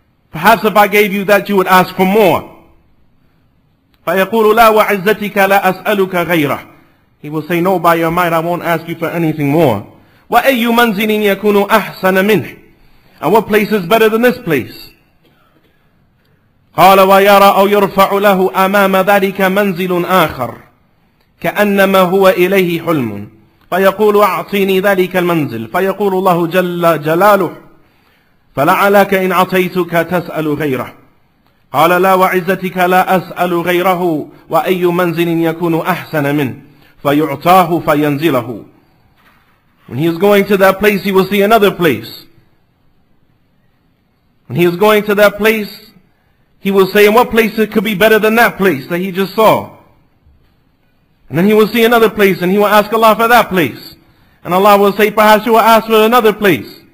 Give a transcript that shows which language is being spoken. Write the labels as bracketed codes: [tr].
[en] Perhaps if I gave you that, you would ask for more. [ar] فيقول لا وعزتك لا أسألك غيره. [en] He will say, "No, by your might I won't ask you for anything more." [ar] وأي منزل يكون أحسن منه. [en] And what place is better than this place? [ar] قال ويرى أو يرفع له أمام ذلك منزل آخر كأنما هو إليه حلم فيقول أعطيني ذلك المنزل فيقول الله جل جلاله فلعلك إن أعطيتك تسأل غيره. قال لا وعزتك لا أسأل غيره وأي منزل يكون أحسن منه فيعطاه فينزله. [en] When he is going to that place, he will see another place. When he is going to that place, he will say, "In what place it could be better than that place that he just saw?" And then he will see another place and he will ask Allah for that place. And Allah will say, "Perhaps you will ask for another place."